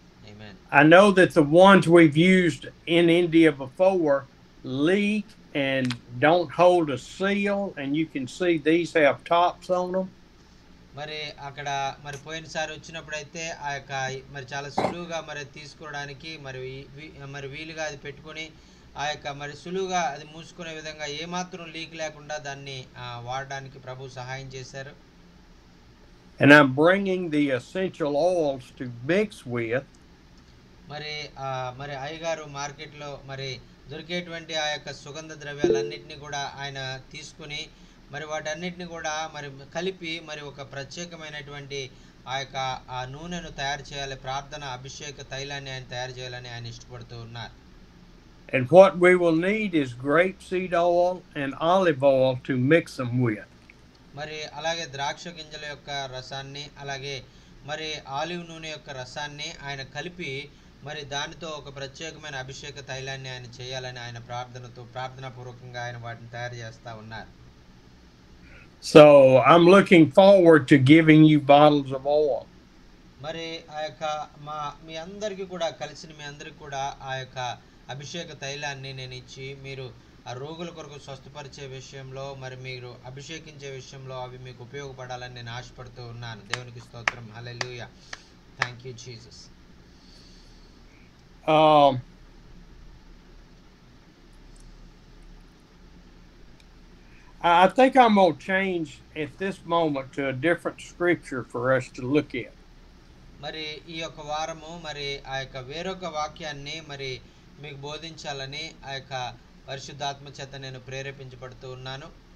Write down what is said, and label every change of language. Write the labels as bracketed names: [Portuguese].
[Telugu] Amen. [English] I know that the ones we've used in India before leak and don't hold a seal, and you can see these have tops on them. [Telugu] మరి అక్కడ మరి పోయినసారి వచ్చినప్పుడు అయితే ఆ యొక్క మరి చాలా సులువుగా మరి తీసుకోవడానికి మరి మరి వీలుగా అది పెట్టుకొని ఆ యొక్క మరి సులువుగా అది మూసుకునే విధంగా ఏమాత్రం లీక్ లేకుండా దాన్ని వాడడానికి ప్రభు సహాయం చేశారు. [English] And I'm bringing the essential oils to mix with. [Telugu] మరి మరి అయ్యగారు మార్కెట్లో మరి దొరికేటువంటి ఆ యొక్క సుగంధ ద్రవ్యాలన్నింటినీ కూడా ఆయన తీసుకుని మరి వాటన్నిటిని కూడా మరి కలిపి మరి ఒక ప్రత్యేకమైనటువంటి ఆ యొక్క ఆ నూనెను తయారు చేయాలి. ప్రార్థన అభిషేక తైలాన్ని ఆయన తయారు చేయాలని ఆయన ఇష్టపడుతూ ఉన్నారు. [English] And what we will need is grapeseed oil and olive oil to mix them with. [Telugu] మరి అలాగే ద్రాక్ష గింజల యొక్క రసాన్ని అలాగే మరి ఆలివ్ నూనె యొక్క రసాన్ని ఆయన కలిపి మరి దానితో ఒక ప్రత్యేకమైన అభిషేక తైలాన్ని ఆయన చేయాలని ఆయన ప్రార్థనాపూర్వకంగా ఆయన వాటిని తయారు చేస్తూ ఉన్నారు. [English] So I'm looking forward to giving you bottles of oil. [Telugu] మరి ఆ యొక్క మీ అందరికీ కూడా కలిసిన మీ అందరికీ కూడా ఆ యొక్క అభిషేక తైలాన్ని నేను ఇచ్చి మీరు ఆ రోగుల కొరకు స్వస్థపరిచే విషయంలో మరి మీరు అభిషేకించే విషయంలో అవి మీకు ఉపయోగపడాలని నేను ఆశపడుతూ ఉన్నాను. దేవునికి స్తోత్రం. హల్లెలూయా. [English] Thank you Jesus. I think I'm going to change at this moment to a different scripture for us to look at. [Telugu] మరి ఈ యొక్క వారము మరి ఆ యొక్క వేరొక వాక్యాన్ని మరి మీకు బోధించాలని ఆ యొక్క పరిశుద్ధాత్మ చేత నేను ప్రేరేపించబడుతూ ఉన్నాను.